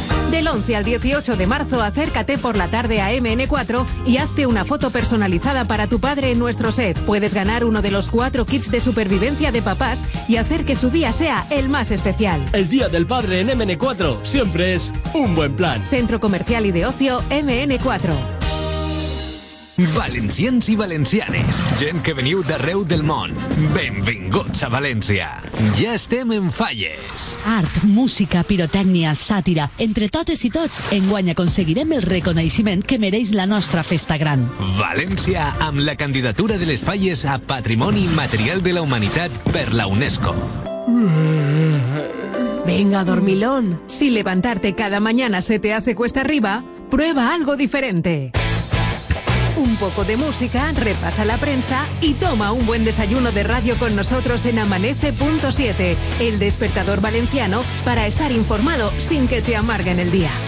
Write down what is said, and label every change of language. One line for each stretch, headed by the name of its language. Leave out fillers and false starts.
Spanish: Del 11 al 18 de marzo, acércate por la tarde a MN4 y hazte una foto personalizada para tu padre en nuestro set. Puedes ganar uno de los 4 kits de supervivencia de papás y hacer que su día sea el más especial. El Día del Padre en MN4 siempre es un buen plan. Centro Comercial y de Ocio MN4.
Catalan: Valencians i valencianes, gent que veniu d'arreu del món, benvinguts a València. Ja estem en Falles. Art, música, pirotècnia, sàtira, entre totes i tots, enguany aconseguirem el reconeixement que mereix la nostra festa gran. València amb la candidatura de les Falles a Patrimoni Immaterial de la Humanitat per la UNESCO.
Spanish: Venga, dormilón. Si levantarte cada mañana se te hace cuesta arriba, prueba algo diferente. Un poco de música, repasa la prensa y toma un buen desayuno de radio con nosotros en Amanece.7, el despertador valenciano para estar informado sin que te amarguen el día.